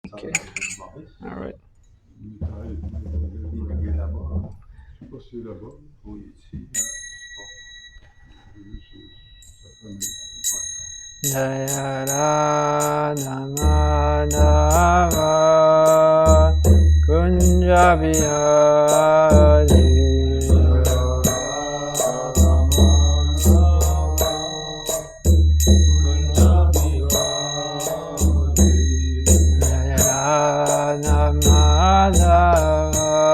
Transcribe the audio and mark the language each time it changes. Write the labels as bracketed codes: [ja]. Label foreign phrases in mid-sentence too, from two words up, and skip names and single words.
[en] Okay. All right. [fr] Il est là-bas. Je sais pas si c'est là-bas. Oui, ici. [sa] Jaya Radha Madhava Kunja Bihari Jaya Radha Madhava